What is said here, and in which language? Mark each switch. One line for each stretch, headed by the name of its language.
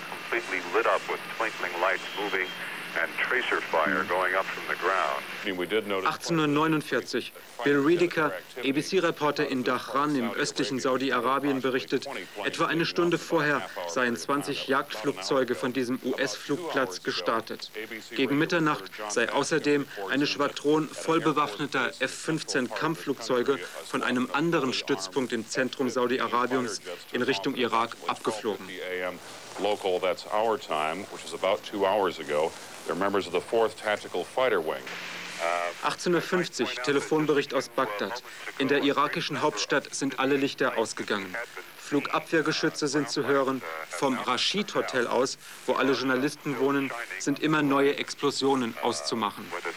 English: Completely lit up with twinkling lights moving and tracer fire going up from the ground.
German: 18:49 Uhr. Bill Riediker, ABC-Reporter in Dachran im östlichen Saudi-Arabien, berichtet, etwa eine Stunde vorher seien 20 Jagdflugzeuge von diesem US-Flugplatz gestartet. Gegen Mitternacht sei außerdem eine Schwadron vollbewaffneter F-15-Kampfflugzeuge von einem anderen Stützpunkt im Zentrum Saudi-Arabiens in Richtung Irak abgeflogen.
English: local, that's our time, which is about 2 hours ago. They're members of the 4th Tactical Fighter Wing.
German: 18:50 Uhr, Telefonbericht aus Bagdad. In der irakischen Hauptstadt sind alle Lichter ausgegangen. Flugabwehrgeschütze sind zu hören. Vom Rashid Hotel aus, wo alle Journalisten wohnen, sind immer neue Explosionen auszumachen.